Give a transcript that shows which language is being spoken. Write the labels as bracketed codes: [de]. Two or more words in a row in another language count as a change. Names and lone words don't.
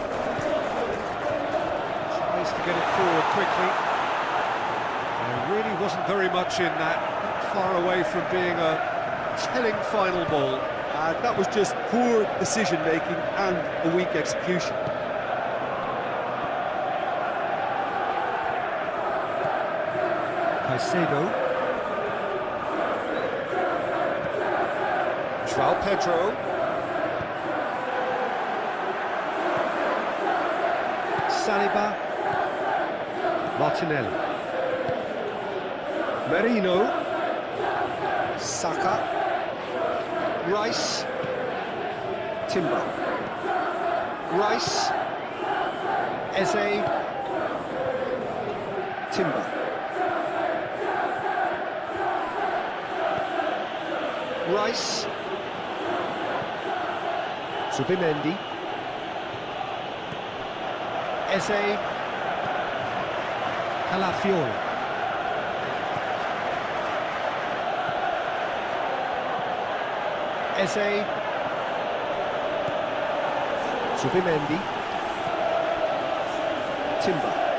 [en] Tries to get it forward quickly. There really wasn't very much in that. Not far away from being a telling final ball. That was just poor decision-making and a weak execution. Caicedo. João Pedro. Saliba. Martinelli. Merino. Saka. Rice. Timber. Rice. Eze. Timber. Rice. Subimendi. Eze. Calafiori. Eze. Subimendi. Timber.